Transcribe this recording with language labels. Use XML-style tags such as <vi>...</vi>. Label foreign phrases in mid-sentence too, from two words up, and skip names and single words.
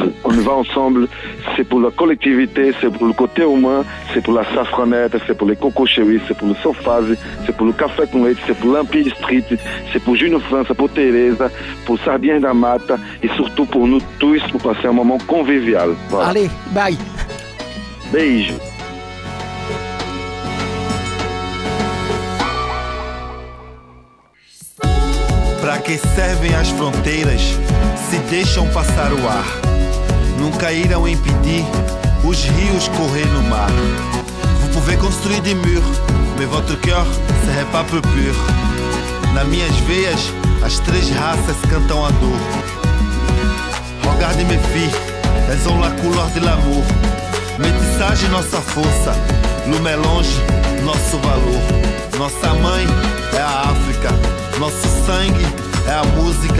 <fr>On y va ensemble, c'est pour la collectivité, c'est pour le côté humain, c'est pour la Safranette, c'est pour les Coco Cherry, c'est pour le Sofase, c'est pour le Café con Leite, c'est pour l'Empire Street, c'est pour Junior França, pour Teresa, pour Sardinha da Mata et surtout pour nous tous pour passer un moment convivial. Voilà. Allez, bye.</fr> <pt>Beijo. Pra que servem as fronteiras se deixam passar o ar? Nunca irão impedir os rios correr no mar.</pt> <fr>Vous pouvez construire des murs, mais votre cœur serait pas peu pur.</fr> <pt>Nas minhas veias, as 3 raças cantam a dor.</pt> <fr>Regarde mes filles, elles ont la couleur de l'amour.</fr> <pt>Métissage nossa força, no mélange nosso valor. Nossa mãe é a África, nosso sangue é a música.</pt>